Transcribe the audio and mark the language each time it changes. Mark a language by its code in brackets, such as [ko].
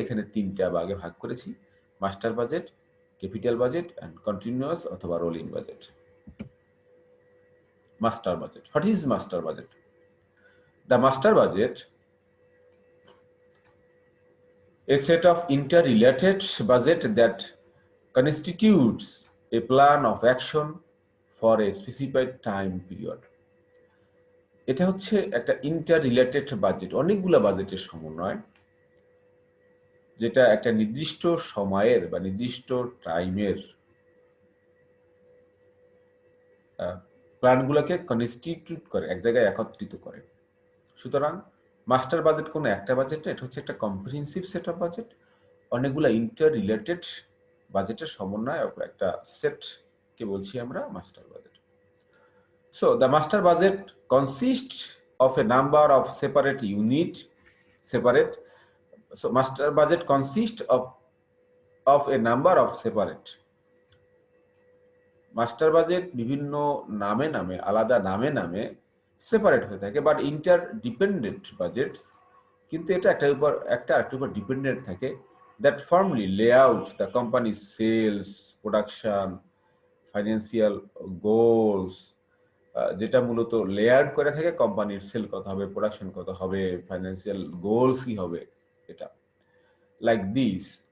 [bn] এখানে তিনটা ভাগে ভাগ করেছি: master budget, capital budget and continuous অথবা rolling budget. [en] Master budget, what is master budget? The master budget, a set of interrelated budget that constitutes a plan of action for a specified time period. [bn] এটা হচ্ছে একটা ইন্টাররিলেটেড budget, অনেকগুলো বাজেটের সমন্বয়, যেটা একটা নির্দিষ্ট সময়ের বা নির্দিষ্ট টাইমের প্ল্যানগুলোকে কনস্টিটিউট করে, এক জায়গায় একত্রিত করে। সুতরাং মাস্টার বাজেট কোনো একটা বাজেট না, এটা হচ্ছে একটা কম্প্রিহেনসিভ সেট অফ বাজেট, অনেকগুলো ইন্টার রিলেটেড বাজেটের সমন্বয় একটা সেটকে বলছি আমরা master budget. [en] So the master budget consists of a number of separate unit, separate. So master budget consists of a number of separate. [bn] Master budget বিভিন্ন নামে নামে আলাদা নামে নামে সেপারেট হয়ে থাকে, [en] but interdependent budgets, [bn] কিন্তু এটা একটার উপর আরেকটার উপর ডিপেন্ডেন্ট থাকে, [en] that formally lay out the company sales, production, financial goals, [bn] যেটা মূলত লেয়ার করে থাকে কোম্পানির সেল কত হবে, প্রোডাকশন কত হবে, ফাইন্যান্সিয়াল গোলস কি হবে, এটা লাইক দিস।